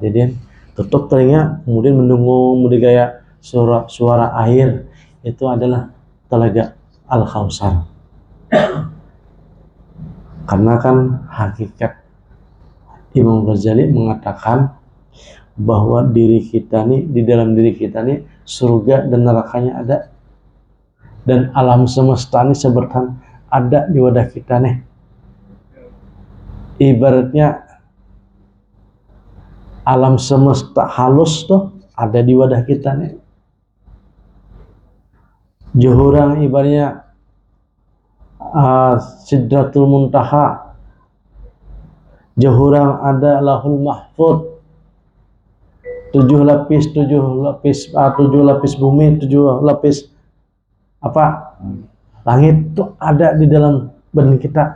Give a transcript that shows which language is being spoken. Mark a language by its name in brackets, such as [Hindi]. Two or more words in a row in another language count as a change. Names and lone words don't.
[Indonesian] Jadi tutup telinga, kemudian mendengung, kayak suara air, itu adalah Telaga Al-Kausar. Karena kan hakikat Imam Ghazali mengatakan bahwa diri kita nih, di dalam diri kita nih surga dan nerakanya ada, dan alam semesta ini sebertan ada di wadah kita nih. Ibaratnya alam semesta halus tuh ada di wadah kita nih. Juhurang ibaratnya Sidratul Muntaha, juhurang ada Lahul Mahfud, 7 lapis bumi, 7 lapis langit tuh ada di dalam badan kita.